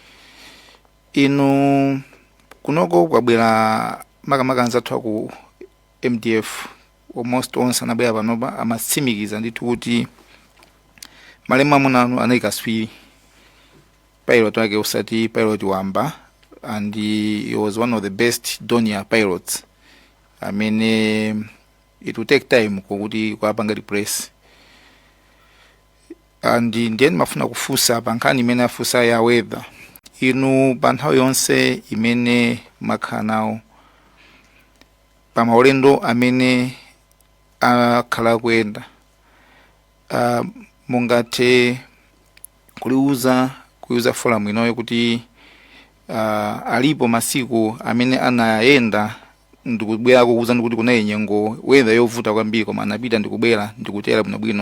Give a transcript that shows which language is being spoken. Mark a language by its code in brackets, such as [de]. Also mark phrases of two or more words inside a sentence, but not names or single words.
[ny] Inu kunoko kwabwera makamaka anzathu ku MDF almost onse anabwera panopa amatsimikiza ndithu kuti malemu amunanu anayikaswiri pilot wake usati pilot wamba, [en] and he was one of the best Donia pilots. I mean, it will take time [ny] kuti kwapanga [en] replace. And then [ny] mafuna kufusa bankani imene afusa ya weather. Inu panthawi yonse imene makhanao pa maulendo amene akhala kuyenda, mungathe kuyuza forum inoyo kuti alipo masiku amene anayenda ndikubwera kuuza ndikuti kunayi nyengo weather yovuta kwambiri koma anapita ndikubwera ndikutera bwinobwino.